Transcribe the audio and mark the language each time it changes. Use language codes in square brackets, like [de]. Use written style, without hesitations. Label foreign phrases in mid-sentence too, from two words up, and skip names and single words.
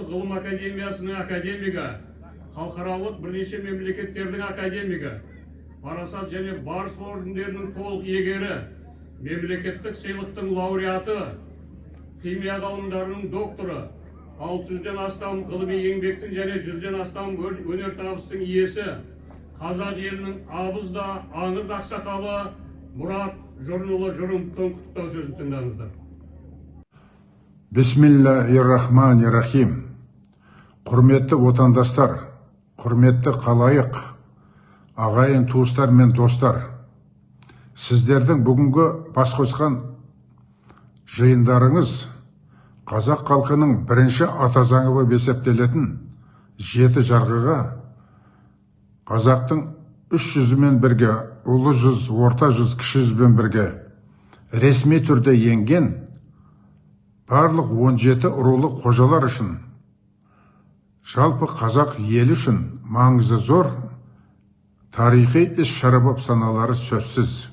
[kk] ғылым академиясының академигі, халықаралық бірнеше мемлекеттердің академигі, парасат және барыс ордендерінің толық иегері, мемлекеттік сыйлықтың лауреаты, химия ғылымдарының докторы, 600-ден астам ғылыми еңбектің және 100-ден астам өнертабыстың иесі, қазақ елінің абыз да аңыз ақсақалы Мұрат Жұрынұлы Жұрыновтың құттықтау сөзін тыңдаңыздар. [ar] بسم الله الرحمن الرحيم. [kk] Құрметті отандастар, құрметті қалайық, ағайын туыстар мен достар, сіздердің бүгінгі бас қосқан жиындарыңыз қазақ халқының бірінші ата заңы болып есептелетін 7 жарғыға қазақтың 3 жүзімен бірге, ұлы жүз, орта жүз, кіші жүзбен бірге ресми түрде енген барлық 17 рулы қожалар үшін, жалпы қазақ елі үшін маңызы зор тарихи іс-шара болып саналары сөзсіз.